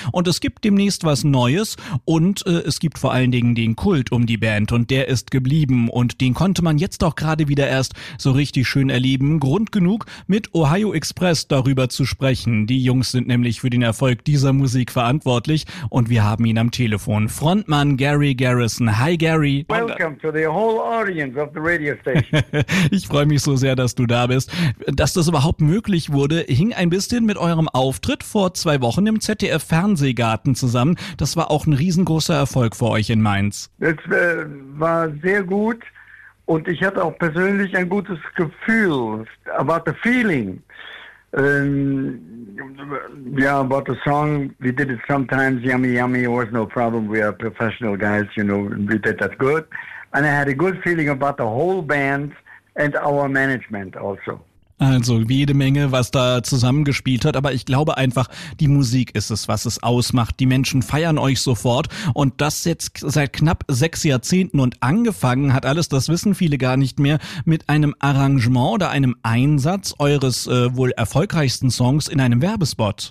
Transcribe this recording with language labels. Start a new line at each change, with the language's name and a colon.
German: Und es gibt demnächst was Neues und es gibt vor allen Dingen den Kult um die Band und der ist geblieben und den konnte man jetzt auch gerade wieder erst so richtig schön erleben. Grund genug, mit Ohio Express darüber zu sprechen. Die Jungs sind nämlich für den Erfolg dieser Musik verantwortlich und wir haben ihn am Telefon. Frontmann Gary Garrison. Hi Gary.
English: Welcome to the whole audience of the radio station.
German: Ich freue mich so sehr, dass du da bist. Dass das überhaupt möglich wurde, hing ein bisschen mit eurem Auftritt vor 2 Wochen im ZDF-Fernsehgarten zusammen. Das war auch ein riesengroßer Erfolg für euch in Mainz. Das war sehr gut und ich hatte auch persönlich ein gutes Gefühl,
English: about the feeling. About the song, we did it sometimes, yummy, yummy, it was no problem, we are professional guys, you know, we did that good. And I had a good feeling about the whole band and our management also.
German: Also jede Menge, was da zusammengespielt hat, aber ich glaube einfach, die Musik ist es, was es ausmacht. Die Menschen feiern euch sofort und das jetzt seit knapp 6 Jahrzehnten und angefangen hat alles, das wissen viele gar nicht mehr, mit einem Arrangement oder einem Einsatz eures wohl erfolgreichsten Songs in einem Werbespot.